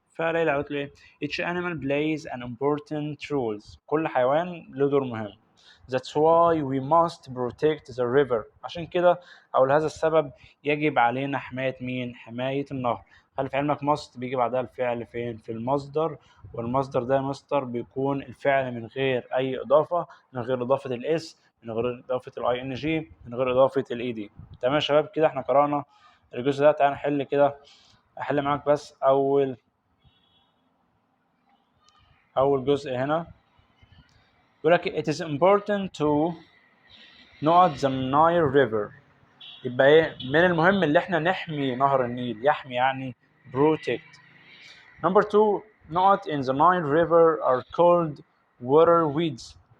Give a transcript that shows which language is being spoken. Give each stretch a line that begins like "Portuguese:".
Arabic: فليلى قالت له ايه
English: each animal plays an important role.
Arabic: كل حيوان له دور مهم.
English: That's why we must protect the river.
Arabic: عشان كده أو لهذا السبب يجب علينا حماية مين؟ حماية النهر. خلي في علمك must بيجي بعدها الفعل فين؟ في المصدر، والمصدر ده مصدر بيكون الفعل من غير أي إضافة، من غير إضافة الإس، من غير إضافة الأي إن جي، من غير إضافة الإي دي. تمام يا شباب كده إحنا قرأنا الجزء ده. تعالى نحل كده، أحل معاك بس أول جزء هنا.
English: يقول لك it is important to not the Nile River.
Arabic: يبقى ايه من المهم اللي احنا نحمي نهر النيل. يحمي يعني protect.
English: Number 2 not in the Nile River are called water weeds.